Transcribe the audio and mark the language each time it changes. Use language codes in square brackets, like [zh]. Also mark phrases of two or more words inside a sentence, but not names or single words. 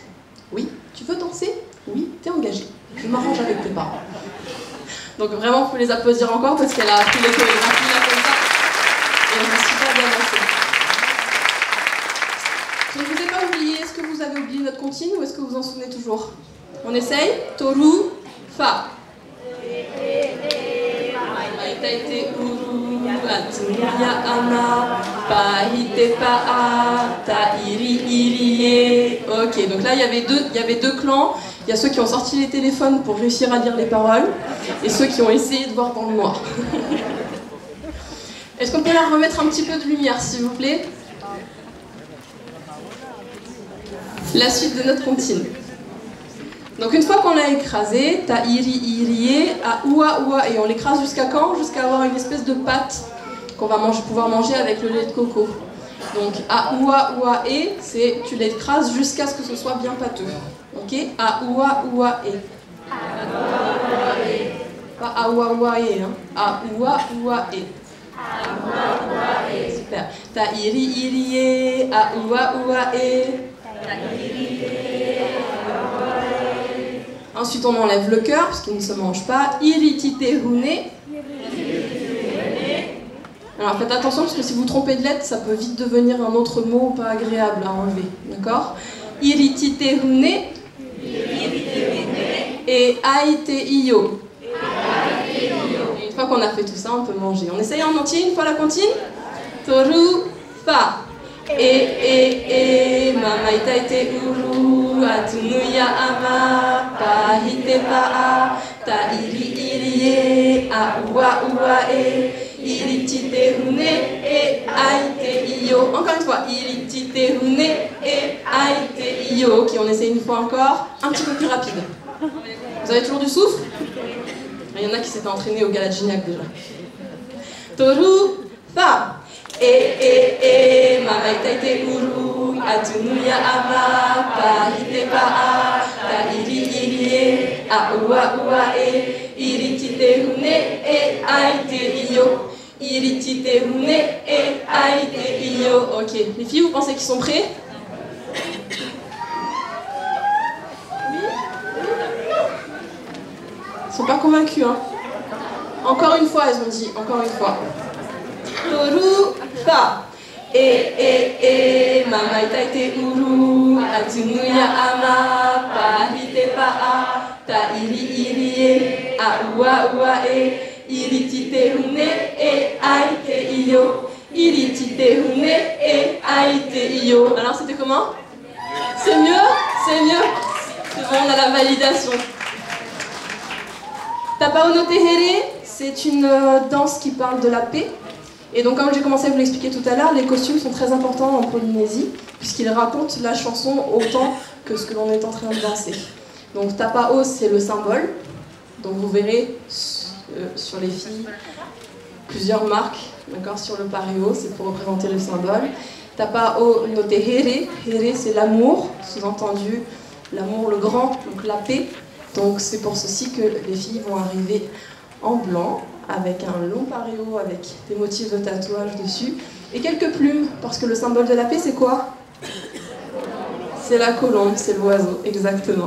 [fr] Oui. Tu veux danser ? Oui. T'es engagée. Je m'arrange avec tes parents. » Donc vraiment, il faut les applaudir encore parce qu'elle a appris les chorégraphies là comme ça. Et elle m'a super bien dansé. Je ne vous ai pas oublié. Est-ce que vous avez oublié notre comptine ou est-ce que vous en souvenez toujours? On essaye. [ty] Toru, fa. Maitaite uru, atunya ama, pahite pa'a, ta'iri irie. [fr] Ok, donc là il y avait deux clans. Il y a ceux qui ont sorti les téléphones pour réussir à lire les paroles et ceux qui ont essayé de voir dans le noir. Est-ce qu'on peut leur remettre un petit peu de lumière, s'il vous plaît? La suite de notre comptine. Donc une fois qu'on l'a écrasé, [ty] ta iri irie, a oua oua, [fr] et on l'écrase jusqu'à quand? Jusqu'à avoir une espèce de pâte qu'on va pouvoir manger avec le lait de coco. [ty] Donc a oua oua e, [fr] c'est tu l'écrases jusqu'à ce que ce soit bien pâteux. Ok? [ty] A oua oua e. Pas a oua oua e, hein. A oua oua e. Super. Ta iri irie, a oua oua e. [fr] Ensuite, on enlève le cœur, parce qu'il ne se mange pas. [ty] Iritite hune. [fr] Alors faites attention, parce que si vous trompez de lettre, ça peut vite devenir un autre mot pas agréable à enlever. [ty] D'accord? Iritite hune. Et aite iyo. [fr] Et une fois qu'on a fait tout ça, on peut manger. On essaye en entier, une fois la comptine. [ty] Toru, fa. Mama itaite uru, atunuya ama, pahite pa'a, ta iri irie, a ua ua e, iritite hune e aite iyo. [fr] Encore une fois, [ty] iritite hune e aite iyo. [fr] Ok, on essaie une fois encore, un petit peu plus rapide. Vous avez toujours du souffle? Il y en a qui s'étaient entraînés au Gala Gignac déjà. [ty] Toru, fa. Mama itaite uru, atunuya ama, pahite pa'a, ta iri irie, a ua ua e, iritite hune e aite iyo. Iritite hune e aite iyo. [fr] Ok, les filles, vous pensez qu'ils sont prêts? Ils sont pas convaincus, hein? Encore une fois, elles ont dit, encore une fois. [ty] Toru, fa. Mama itaite uru, atunuya ama, pahite pa'a, ta iri irie, a ua ua e, iritite hune e aite iyo. Iritite hune e aite iyo. [fr] Alors c'était comment? C'est mieux? C'est mieux? C'est bon, on a la validation. Tapao no Tehere, c'est une danse qui parle de la paix. Et donc comme j'ai commencé à vous l'expliquer tout à l'heure, les costumes sont très importants en Polynésie, puisqu'ils racontent la chanson autant que ce que l'on est en train de danser. Donc Tapao, c'est le symbole. Donc vous verrez sur les filles plusieurs marques, d'accord, sur le pareo, c'est pour représenter le symbole. Tapao no Tehere, here c'est l'amour, sous-entendu l'amour, le grand, donc la paix. Donc c'est pour ceci que les filles vont arriver en blanc, avec un long pareo, avec des motifs de tatouage dessus, et quelques plumes, parce que le symbole de la paix, c'est quoi? C'est la colombe, c'est l'oiseau, exactement.